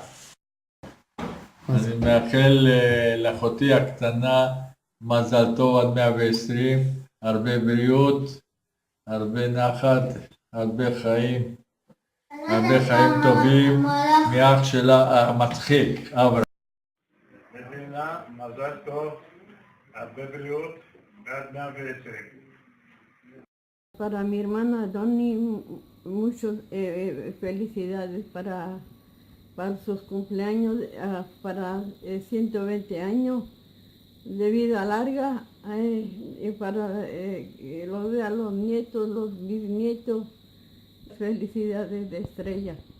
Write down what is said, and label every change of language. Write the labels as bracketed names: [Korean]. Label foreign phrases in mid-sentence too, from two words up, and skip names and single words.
[Hebrew] אני מאחל לאחותי הקטנה מזל טוב עד 120, הרבה בריאות, הרבה נחת, הרבה חיים טובים, מאח שלה המצחיק, אברהם. מדינה, מזל טוב, הרבה בריאות, ועד 120. [Spanish] Para mi hermana Donny, muchas felicidades para sus cumpleaños, para 120 años de vida larga, y para los nietos, los bisnietos, felicidades de estrella.